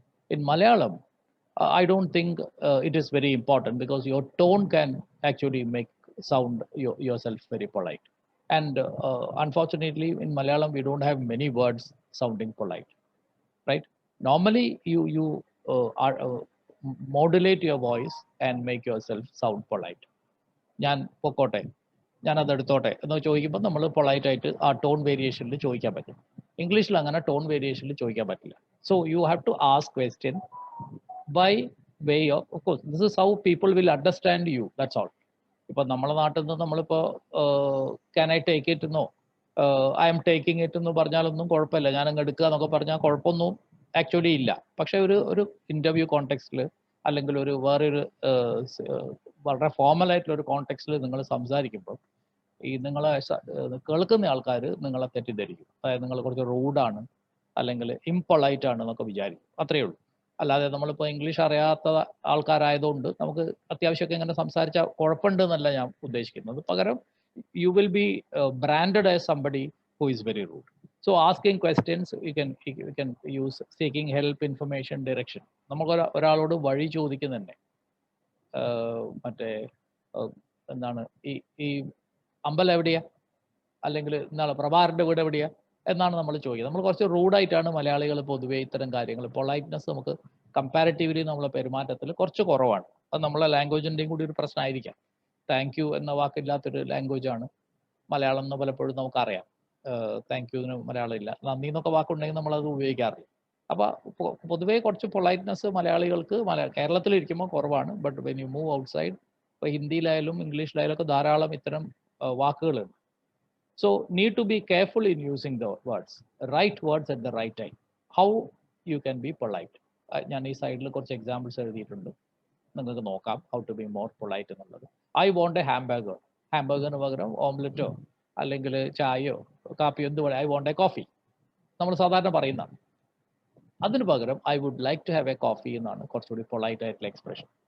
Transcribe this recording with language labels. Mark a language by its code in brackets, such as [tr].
[en] In Malayalam, I don't think it is very important because your tone can actually make sound yourself very polite. And unfortunately, in Malayalam, we don't have many words sounding polite, right? Normally, you are modulate your voice and make yourself sound polite. [ml] ഞാൻ പൊക്കോട്ടെ, ഞാൻ അത് എടുത്തോട്ടെ എന്ന് ചോദിക്കുമ്പോൾ നമ്മൾ polite ആയിട്ട് ആ ടോൺ വേരിയേഷനിൽ ചോദിക്കാൻ പറ്റും. ഇംഗ്ലീഷിൽ അങ്ങനെ ടോൺ വേരിയേഷനിൽ ചോദിക്കാൻ പറ്റില്ല. [en] So you have to ask question by way of course this is how people will understand you, that's all. [ml] ഇപ്പൊ നമ്മളെ നാട്ടിൽ നിന്ന് നമ്മളിപ്പോ [en] can I take it [ml] എന്നോ [en] I am taking it [ml] എന്ന് പറഞ്ഞാലൊന്നും കുഴപ്പമില്ല. ഞാൻ അങ്ങ് എടുക്കുക എന്നൊക്കെ പറഞ്ഞാൽ കുഴപ്പമൊന്നും ആക്ച്വലി ഇല്ല. പക്ഷെ ഒരു ഇന്റർവ്യൂ കോണ്ടെക്സ്റ്റിൽ അല്ലെങ്കിൽ ഒരു വേറൊരു വളരെ ഫോമൽ ആയിട്ടുള്ള ഒരു കോണ്ടെക്സ്റ്റിൽ നിങ്ങൾ സംസാരിക്കുമ്പോൾ ഈ നിങ്ങളെ കേൾക്കുന്ന ആൾക്കാർ നിങ്ങളെ തെറ്റിദ്ധരിക്കും. അതായത് നിങ്ങൾ കുറച്ച് റൂഡാണ് അല്ലെങ്കിൽ ഇംപൊളൈറ്റ് ആണ് എന്നൊക്കെ വിചാരിക്കും. അത്രയേ ഉള്ളൂ. അല്ലാതെ നമ്മളിപ്പോൾ ഇംഗ്ലീഷ് അറിയാത്ത ആൾക്കാരായതുകൊണ്ട് നമുക്ക് അത്യാവശ്യമൊക്കെ ഇങ്ങനെ സംസാരിച്ചാൽ കുഴപ്പമുണ്ട് എന്നല്ല ഞാൻ ഉദ്ദേശിക്കുന്നത്. പകരം [en] you will be branded as somebody who is very rude. So asking questions, you can use seeking help, information, direction. [ml] നമുക്ക് ഒരാളോട് വഴി ചോദിക്കുന്നുണ്ട്. മറ്റേ എന്താണ് ഈ അമ്പലം എവിടെയാ, അല്ലെങ്കിൽ എന്താണ് പ്രഭാകരന്റെ വീട് എവിടെയാ എന്നാണ് നമ്മൾ ചോദിക്കുന്നത്. നമ്മൾ കുറച്ച് റൂഡായിട്ടാണ് മലയാളികൾ പൊതുവേ ഇത്തരം കാര്യങ്ങൾ. പൊളൈറ്റ്നെസ് നമുക്ക് കമ്പാരിറ്റീവ്ലി നമ്മളെ പെരുമാറ്റത്തിൽ കുറച്ച് കുറവാണ്. അത് നമ്മളെ ലാംഗ്വേജിൻ്റെയും കൂടി ഒരു പ്രശ്നമായിരിക്കാം. താങ്ക് യു എന്ന വാക്കില്ലാത്തൊരു ലാംഗ്വേജ് ആണ് മലയാളം എന്ന് പലപ്പോഴും നമുക്കറിയാം. താങ്ക് യുവിന് മലയാളം ഇല്ല. നന്ദി എന്നൊക്കെ വാക്കുണ്ടെങ്കിൽ നമ്മളത് ഉപയോഗിക്കാറില്ല. അപ്പോൾ പൊതുവേ കുറച്ച് പൊളൈറ്റ്നെസ് മലയാളികൾക്ക് കേരളത്തിലിരിക്കുമ്പോൾ കുറവാണ്. [en] but when you move outside, [ml] ഇപ്പോൾ ഹിന്ദിയിലായാലും ഇംഗ്ലീഷിലായാലും ഒക്കെ ധാരാളം ഇത്തരം വാക്കുകളുണ്ട്. [en] So need to be careful in using the words, right words at the right time. How you can be polite. [ml] ഞാൻ ഈ സൈഡിൽ കുറച്ച് എക്സാമ്പിൾസ് എഴുതിയിട്ടുണ്ട്, നിങ്ങൾക്ക് നോക്കാം [en] how to be more polite [ml] എന്നുള്ളത്. [en] I want a hamburger. [ml] ഹാംബർഗറിന് പകരം ഓംലെറ്റോ അല്ലെങ്കിൽ ചായയോ കാപ്പിയോ എന്ത് പറയാം, [en] I want a coffee [ml] നമ്മൾ സാധാരണ പറയുന്നതാണ്. അതിന് പകരം [en] I would like to have a coffee [ml] എന്നാണ് കുറച്ചുകൂടി പൊളൈറ്റ് ആയിട്ടുള്ള എക്സ്പ്രഷൻ.